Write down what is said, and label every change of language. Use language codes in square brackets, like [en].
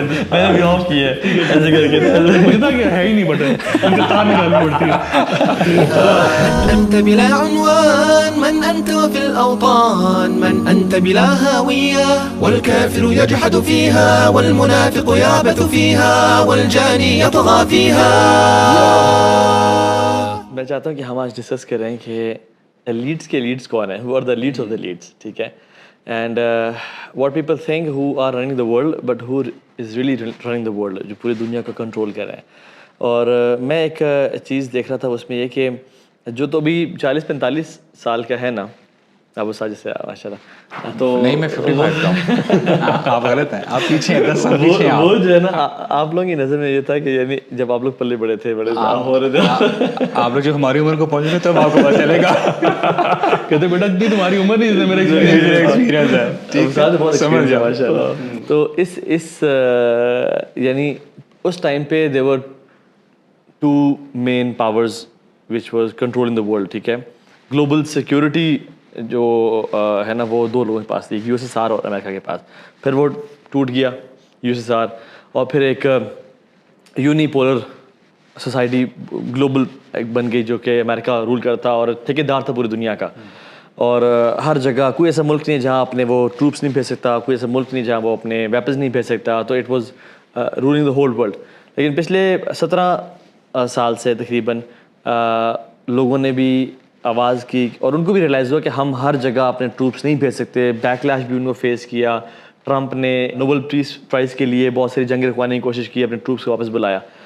[ur] میں نے بھی آف کیا ہے ایسے کر کے, مجھے تھا کہ ہے ہی نہیں بٹن, ان کا تار نکالنی پڑتی ہے. [ar] أنت بلا عنوان من أنت وفي الأوطان من أنت بلا هاوية والكافر يجحد فيها والمنافق يعبث فيها والجاني يطغى فيها. [ur] میں چاہتا ہوں کہ ہم آج ڈسکس کر رہے ہیں کہ لیڈس کے لیڈس کون ہیں, [en] who are the leads of the leads, [ur] ٹھیک ہے, [en] and what people think who are running the world [ur] but who is really running the world, جو پوری دنیا کو کنٹرول کر رہے ہیں. اور میں ایک چیز دیکھ رہا تھا اس میں یہ کہ جو تو ابھی 40-45 سال کا ہے نا, ابو ساجد سے ماشاء اللہ, تو نہیں میں 55 کا ہوں, آپ غلط ہیں, آپ پیچھے ہیں 10 سال پیچھے. وہ جو ہے نا آپ لوگوں کی نظر میں یہ تھا کہ یعنی جب آپ لوگ پلے بڑے تھے, بڑے ہو رہے تھے, آپ لوگ جو ہماری عمر کو پہنچ گئے تب آپ کو پتا چلے گا. کہتے بیٹا جی تمہاری عمر نہیں ہے, میرا ایکسپیرینس ہے. سمجھ جاؤ ماشاء اللہ. تو اس یعنی اس ٹائم پہ [en] there were two main powers which was controlling the world, [ur] ٹھیک ہے. گلوبل سیکورٹی جو ہے نا وہ دو لوگوں کے پاس تھی, یو ایس ایس آر اور امریکہ کے پاس. پھر وہ ٹوٹ گیا یو ایس ایس آر, اور پھر ایک یونی پولر سوسائٹی گلوبل بن گئی جو کہ امریکہ رول کرتا اور ٹھیکیدار تھا پوری دنیا کا. اور ہر جگہ کوئی ایسا ملک نہیں جہاں اپنے وہ ٹروپس نہیں بھیج سکتا, کوئی ایسا ملک نہیں جہاں وہ اپنے ویپنز نہیں بھیج سکتا. [en] تو it was ruling the whole world. [ur] لیکن پچھلے 17 سال سے تقریباً لوگوں نے بھی آواز کی اور ان کو بھی ریئلائز ہوا کہ ہم ہر جگہ اپنے ٹروپس نہیں بھیج سکتے. بیک لیش بھی ان کو فیس کیا. ٹرمپ نے نوبل پیس پرائز کے لیے بہت ساری جنگیں رکوانے کی کوشش کی, اپنے ٹروپس کو واپس بلایا.